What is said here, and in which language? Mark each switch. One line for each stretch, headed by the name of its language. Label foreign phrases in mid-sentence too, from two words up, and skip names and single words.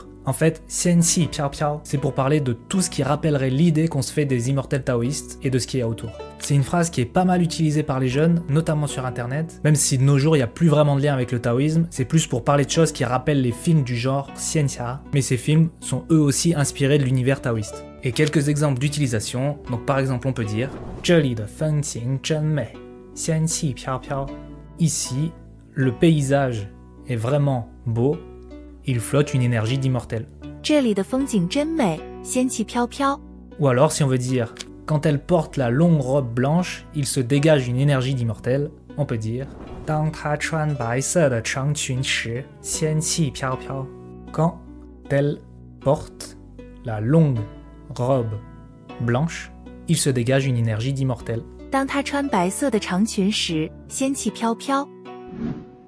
French: En fait,
Chinese: 仙气飘飘,
French: c'est pour parler de tout ce qui rappellerait l'idée qu'on se fait des immortels taoïstes et de ce qu'il y a autour. C'est une phrase qui est pas mal utilisée par les jeunes, notamment sur internet, même si de nos jours il n'y a plus vraiment de lien avec le taoïsme, c'est plus pour parler de choses qui rappellent les films du genre xianxia, mais ces films sont eux aussi inspirés de l'univers taoïste. Et quelques exemples d'utilisation, donc par exemple on peut dire «
Chinese: 这里的风景真美，仙气飘飘».
French: Ici, le paysage est vraiment beau, il flotte une énergie d'immortel.
Chinese: 这里的风景真美，仙气飘飘。
French: Ou alors si on veut dire quand elle porte la longue robe blanche, il se dégage une énergie d'immortel, on peut dire
Chinese: 当她穿白色的长裙时，仙气飘飘.
French: Quand elle porte la longue robe blanche, il se dégage une énergie d'immortel.
Chinese: 当她穿白色的长裙时，仙气飘飘。